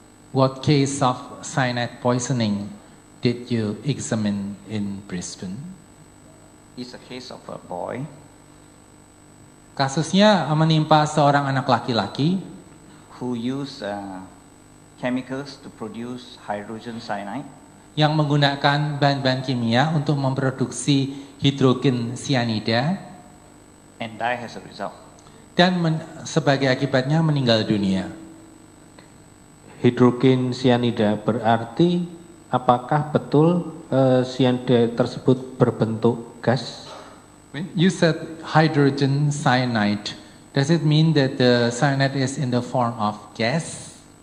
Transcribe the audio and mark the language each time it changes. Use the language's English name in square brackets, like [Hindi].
[English] What case of cyanide poisoning did you examine in Brisbane? It's a case of a boy. [Indonesian] Kasusnya menimpa seorang anak laki-laki [English] Who used chemicals to produce hydrogen cyanide, [Indonesian] yang menggunakan bahan-bahan kimia untuk memproduksi hidrogen sianida [English] and die as a result. [Indonesian] dan sebagai akibatnya meninggal dunia. Hidrogen sianida berarti apakah betul sianida tersebut berbentuk gas? [English] When you said hydrogen cyanide, does it mean that the cyanide is in the form of gas?